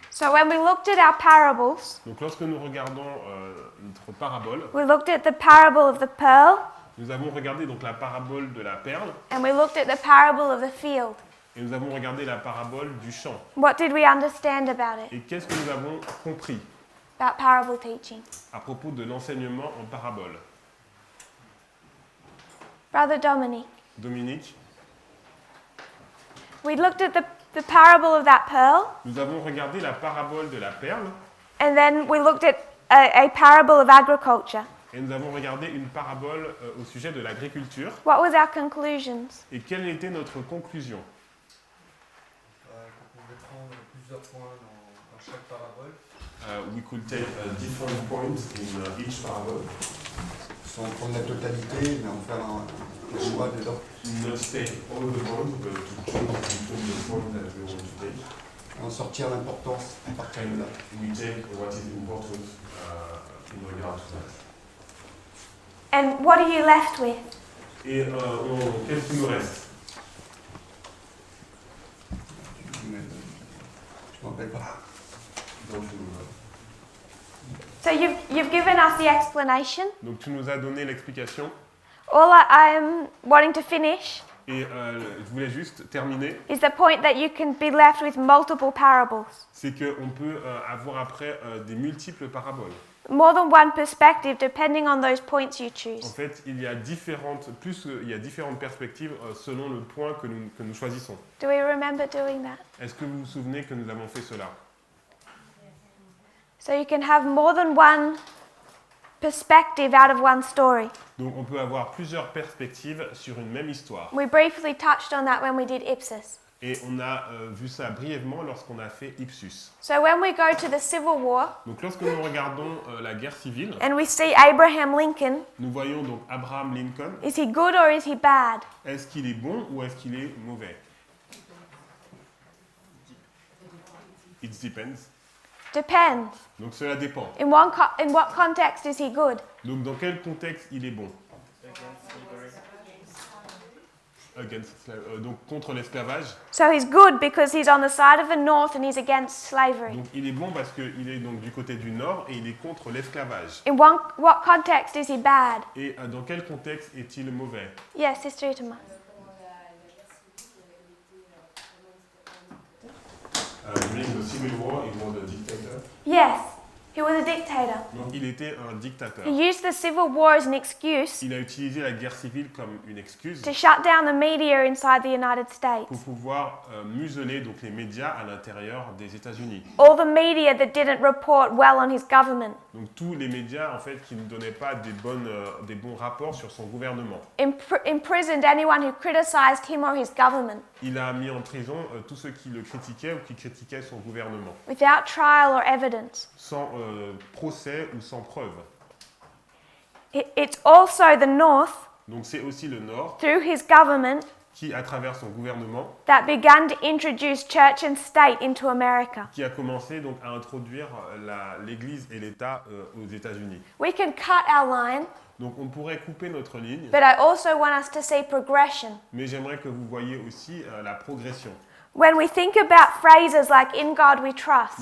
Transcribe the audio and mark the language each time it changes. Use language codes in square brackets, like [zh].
[en] So when we looked at our parables, [fr] Donc lorsque nous regardons notre parabole, [en] we looked at the parable of the pearl, [fr] nous avons regardé donc la parabole de la perle [en] and we looked at the parable of the field. [fr] et nous avons regardé la parabole du champ. [en] What did we understand about it? [fr] Et qu'est-ce que nous avons compris [en] About parable teaching? [fr] à propos de l'enseignement en parabole? [en] Brother Dominic, [fr] Dominique, [en] we looked at the parable of that pearl, [fr] nous avons regardé la parabole de la perle [en] and then we looked at a parable of agriculture. [fr] et nous avons regardé une parabole au sujet de l'agriculture. [en] What was our conclusions? [fr] Et quelle était notre conclusion? On pouvait prendre plusieurs points dans chaque parabole. [en] We could take different points in each parable. [fr] Sans prendre la totalité, mais en faire un choix dedans. [en] Not take all the points, but to choose between the points that we want to take. [fr] En sortir l'importance à partir de là. [en] We take what is important in regard to that. And what are you left with? [fr] Et qu'est-ce qui nous reste? Je ne m'en rappelle pas. Donc, [en] So you've given us the explanation. [fr] donc tu nous as donné l'explication. [en] All I am wanting to finish [fr] Et je voulais juste terminer. [en] is the point that you can be left with multiple parables. [fr] C'est qu'on peut avoir après des multiples paraboles. [en] More than one perspective depending on those points you [fr] En [en] choose. [fr] fait, il y a différentes perspectives selon le point que nous choisissons. [en] Do we remember doing that? [fr] Est-ce que vous vous souvenez que nous avons fait cela? [en] So you can have more than one perspective out of one story. [fr] Donc on peut avoir plusieurs perspectives sur une même histoire. [en] We briefly touched on that when we did Ipsos. [fr] Et on a vu ça brièvement lorsqu'on a fait Ipsus. [en] So when we go to the Civil War [fr] Donc lorsque nous regardons la guerre civile, [en] and we see Abraham Lincoln, [fr] nous voyons donc Abraham Lincoln. [en] is he good or is he bad? [fr] Est-ce qu'il est bon ou est-ce qu'il est mauvais? [en] It depends. Depends. [fr] Donc cela dépend. [en] In what context is he good? [fr] Donc dans quel contexte il est bon? Donc contre l'esclavage. [en] So he's good because he's on the side of the North and he's against slavery. [fr] Donc il est bon parce qu'il est donc du côté du Nord et il est contre l'esclavage. [en] In what context is he bad? [fr] Et dans quel contexte est-il mauvais? [en] Yes, Sister Itama. During the Civil War, he was a dictator. Yes, he was a dictator. [fr] Donc il était un dictateur. [en] He used the Civil War as an excuse [fr] Il a utilisé la guerre civile comme une excuse [en] to shut down the media inside the United States. [fr] pour pouvoir museler donc les médias à l'intérieur des États-Unis. [en] All the media that didn't report well on his government. [fr] Donc tous les médias en fait qui ne donnaient pas des bons rapports sur son gouvernement. [en] Imprisoned anyone who criticized him or his government [fr] Il a mis en prison tous ceux qui le critiquaient ou qui critiquaient son gouvernement, [en] without trial or evidence. [fr] sans procès ou sans preuve. [en] It's also the North, [fr] Donc c'est aussi le Nord [en] through his government, [fr] qui, à travers son gouvernement, [en] that began to introduce church and state into America. [fr] qui a commencé donc à introduire l'Église et l'État aux États-Unis. [en] We can cut our line, [fr] Donc on pourrait couper notre ligne, [en] but I also want us to see progression. [fr] mais j'aimerais que vous voyiez aussi la progression. [en] When we think about phrases like "in God we trust",